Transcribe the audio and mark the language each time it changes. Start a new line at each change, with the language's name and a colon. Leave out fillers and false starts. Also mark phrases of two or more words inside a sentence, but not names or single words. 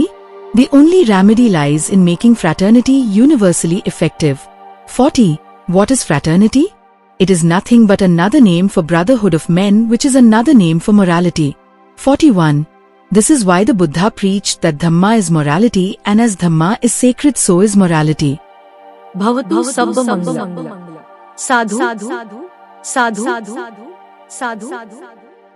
English: The only remedy lies in making fraternity universally effective. 40. What is fraternity? It is nothing but another name for brotherhood of men, which is another name for morality. 41. This is why the Buddha preached that Dhamma is morality, and as Dhamma is sacred, so is morality.
Pali: Bhavatu sabba mangala. Sadhu, sadhu, sadhu, sadhu, sadhu, sadhu.